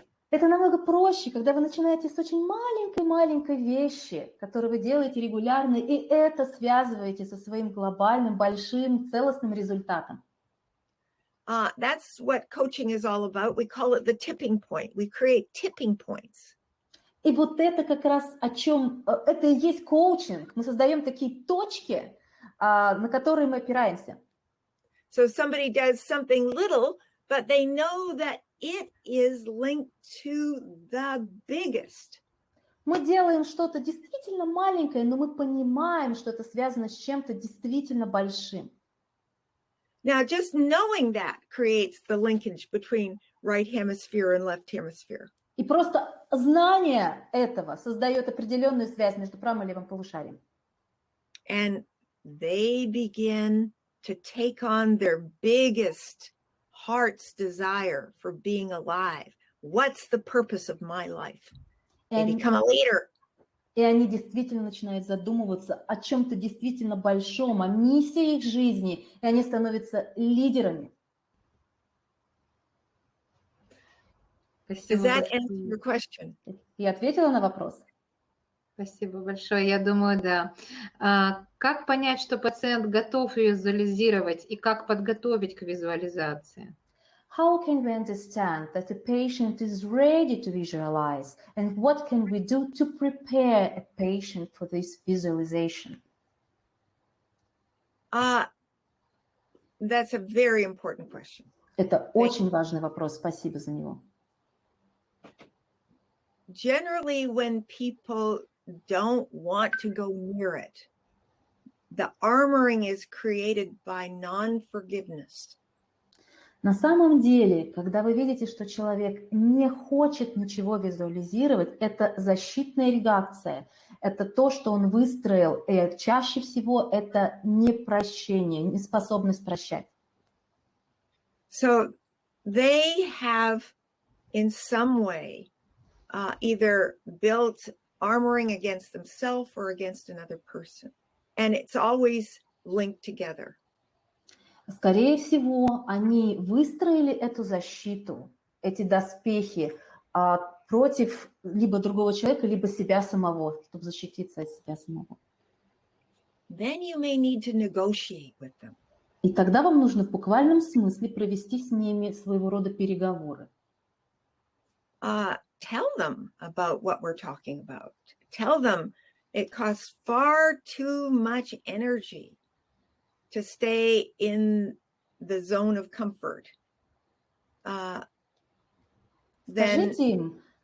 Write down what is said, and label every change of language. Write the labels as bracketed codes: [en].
[ru] Это намного проще, когда вы начинаете с очень маленькой вещи, которую вы делаете регулярно, и это связываете со своим глобальным, большим, целостным результатом. [en] That's what coaching is all about. We call it the tipping point. We create tipping points. [ru] И вот это как раз о чем, это и есть коучинг. Мы создаем такие точки, на которые мы опираемся. [en] So somebody does something little, but they know that it is linked to the biggest. [ru] Мы делаем что-то действительно маленькое, но мы понимаем, что это связано с чем-то действительно большим. [en] Now, just knowing that creates the linkage between right hemisphere and left hemisphere. [ru] И просто знание этого создает определенную связь между правым и левым полушарием. [en] And they begin to take on their biggest heart's desire for being alive. What's the purpose of my life? They become a leader. [ru] И они действительно начинают задумываться о чем-то действительно большом, о миссии их жизни, и они становятся лидерами. [en] Does that answer your question? [ru] Я ответила на вопрос? Спасибо большое. Я думаю, да. Как понять, что пациент готов визуализировать и как подготовить к визуализации? [en] How can we understand that the patient is ready to visualize, and what can we do to prepare a patient for this visualization? That's a very important question. [ru] Это очень важный вопрос. Спасибо за него. [en] Generally, when people don't want to go near it, the armoring is created by non-forgiveness. [ru] На самом деле, когда вы видите, что человек не хочет ничего визуализировать, это защитная реакция, это то, что он выстроил, и чаще всего это непрощение, неспособность прощать. [en] So they have, in some way, either built armoring against themselves or against another person, and it's always linked together. [ru] Скорее всего, они выстроили эту защиту, эти доспехи против либо другого человека, либо себя самого, чтобы защититься от себя самого. [en] Then you may need to negotiate with them. [ru] И тогда вам нужно в буквальном смысле провести с ними своего рода переговоры. [en] Tell them about what we're talking about. Tell them it costs far too much energy to stay in the zone of comfort. [ru] Скажите им,